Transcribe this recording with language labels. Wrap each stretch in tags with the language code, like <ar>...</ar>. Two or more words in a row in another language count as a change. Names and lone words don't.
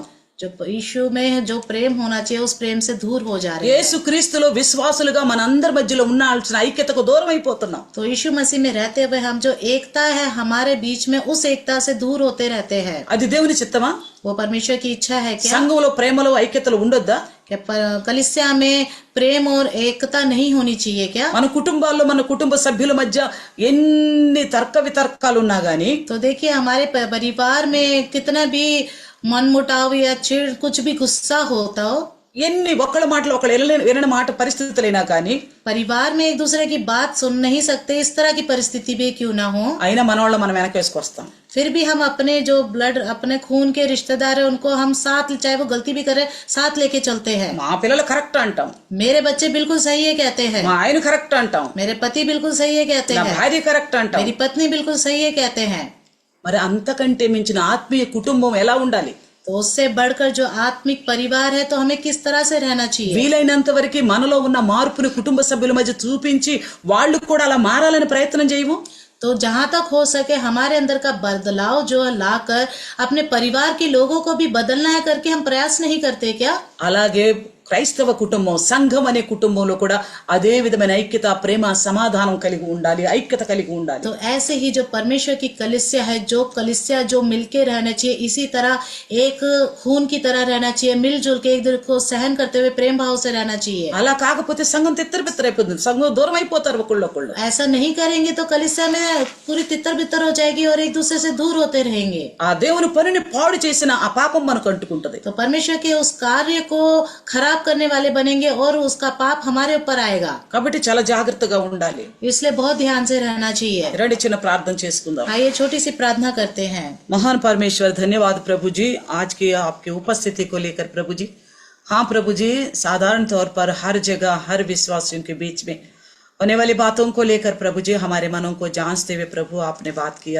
<hi>जो यीशु में जो प्रेम होना चाहिए उस प्रेम से दूर हो जा रहे हैं.</hi> <te>యేసు క్రీస్తులో విశ్వాసులుగా మనందరి మధ్యలో ఉండాల్సిన ఐక్యతకు దూరం అయిపోతున్నాం.</te> <hi>तो यीशु मसीह में रहते हुए हम जो एकता है हमारे बीच में, उस एकता से दूर होते रहते हैं.</hi> <te>అది దేవుని చిత్తమా?</te> <hi>वो परमेश्वर की इच्छा है क्या?</hi> <te>సంఘంలో ప్రేమలో ఐక్యతలు ఉండొద్దా?</te> <hi>क्या कलीसिया में प्रेम और एकता नहीं होनी चाहिए क्या?</hi> <te>మన కుటుంబాల్లో, మన కుటుంబ సభ్యుల మధ్య ఎన్ని తర్క వితర్కాలు ఉన్నా గానీ,</te> <hi>तो देखिए हमारे परिवार में कितना भी मनमुटाव या चिड़, कुछ भी गुस्सा होता हो,</hi> <te>ఎన్ని ఒకళ్ళ మాటలు ఒకళ్ళు వినని మాట పరిస్థితులైనా కానీ,</te> <hi>परिवार में एक दूसरे की बात सुन नहीं सकते, इस तरह की परिस्थिति भी क्यों ना हो,</hi> <te>అయినా మనవాళ్ళు మనం వెనకేసుకొస్తాం.</te> <hi>फिर भी हम अपने जो ब्लड, अपने खून के रिश्तेदार है, उनको हम साथ, चाहे वो गलती भी करे, साथ लेके चलते हैं.</hi> <te>మా పిల్లలు కరెక్ట్ అంటాం,</te> <hi>मेरे बच्चे बिल्कुल सही है कहते हैं,</hi> <te>మా ఆయన కరెక్ట్ అంటాం,</te> <hi>मेरे पति बिल्कुल सही है कहते</hi> <te>నా</te> <hi>हैं,</hi> <te>భార్య కరెక్ట్ అంటాం.</te> <hi>मेरी पत्नी बिल्कुल सही है कहते हैं.</hi> <te>మరి అంతకంటే మించిన ఆత్మీయ కుటుంబం ఎలా ఉండాలి?</te> <hi>तो उससे बढ़कर जो आत्मिक परिवार है, तो हमें किस तरह से रहना चाहिए?</hi> <te>వీలైనంత వరకు మనలో ఉన్న మార్పుని కుటుంబ సభ్యుల మధ్య చూపించి వాళ్ళు కూడా అలా మారాలని ప్రయత్నం చేయము.</te> <hi>तो जहां तक हो सके हमारे अंदर का बदलाव जो लाकर अपने परिवार के लोगों को भी बदलना है करके हम प्रयास नहीं करते क्या?</hi> <te>అలాగే క్రైస్తవ కుటుంబం, సంఘం అనే కుటుంబంలో కూడా అదే విధమైన ఐక్యత, ప్రేమ, సమాధానం కలిగి ఉండాలి, ఐక్యత కలిగి ఉండాలి.</te> <hi>तो ऐसे ही जो परमेश्वर की कलीसिया है, जो कलीसिया जो मिलके रहना चाहिए, इसी तरह एक खून की तरह रहना चाहिए, मिलजुल के एक दूसरे को सहन करते हुए प्रेम भाव से रहना चाहिए.</hi> <te>అలా కాకపోతే సంఘం తిత్తరబిత్తరైపోతుంది, సంఘం దూరం అయిపోతారు ఒకళ్ళొకళ్ళు.</te> <hi>ऐसा नहीं करेंगे तो कलीसिया में पूरी तितर बितर हो जाएगी और एक दूसरे से दूर होते रहेंगे.</hi> <te>ఆ దేవుని పనిని పాడు చేసిన ఆ పాపం మనకు అంటుకుంటది.</te> <hi>तो परमेश्वर के उस कार्य को खराब करने वाले बनेंगे और उसका पाप हमारे ऊपर आएगा.</hi> <te>కాబట్టి చాలా జాగ్రత్తగా ఉండాలి.</te> <hi>इसलिए बहुत ध्यान से रहना चाहिए.</hi> <te>రండి చిన్న ప్రార్థన చేసుకుందాం.</te> <hi>आइए छोटी सी प्रार्थना करते हैं. महान परमेश्वर, धन्यवाद प्रभु जी आज की आपकी उपस्थिति को लेकर प्रभु जी. हाँ प्रभु जी, साधारण तौर पर हर जगह हर विश्वासियों के बीच में होने वाली बातों को लेकर प्रभु जी हमारे मनों को जांचते हुए प्रभु आपने बात किया.</hi>